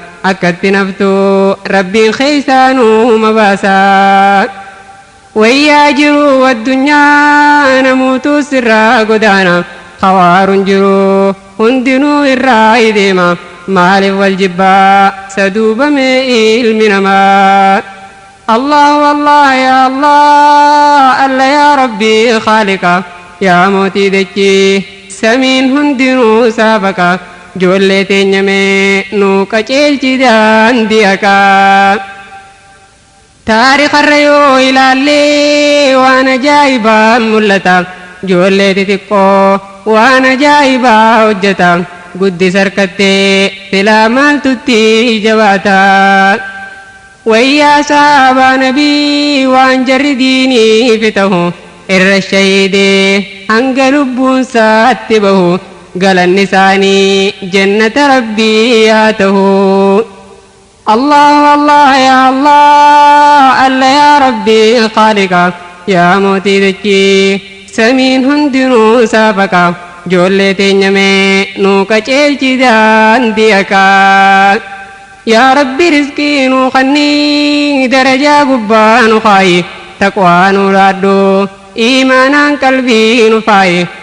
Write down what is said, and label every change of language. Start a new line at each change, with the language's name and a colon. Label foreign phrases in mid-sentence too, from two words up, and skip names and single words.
Oromo: Akkatti naftuu Rabbiin keeysaanuu mabaasa. Wayyaa jiru addunyaa namuutu sirraa godaana. Hawaaruun jiru hundinuu irraa deema. Maaliif wal jibbaa saduubame ilmi namaa?
Arabic: الله الله يا الله، الله يا رب خالق,
Oromo: ya mootii dachee samiin hundinuu saafaqa. Ijoollee teenya mee nuu qaceelchi daandii haqaa. Taarikarra yoo ilaallee waan ajaa'ibaa mul'ata. Ijoollee xixiqqoo waan ajaa'ibaa hojjeta. Guddis harkattee filaa maaltutti jabaata. Wayyaa sahabaa nabii waan jarri diinii fi ta'u irra shahiidee hanga lubbuun saatti bahu galanni isaanii jannata Rabbii haa ta'u.
Arabic: الله الله يا الله، الله يا رب خالق,
Oromo: ya mootii dachee samiin hundinuu saafaqa. Ijoollee teenya mee nuu qaceelchi daandii haqaa. Ya Rabbi rizqii nuu kannii darajaa gubbaa nu kaayi. Taqwaa nu laaddu iimaanaan qalbii nu faayi.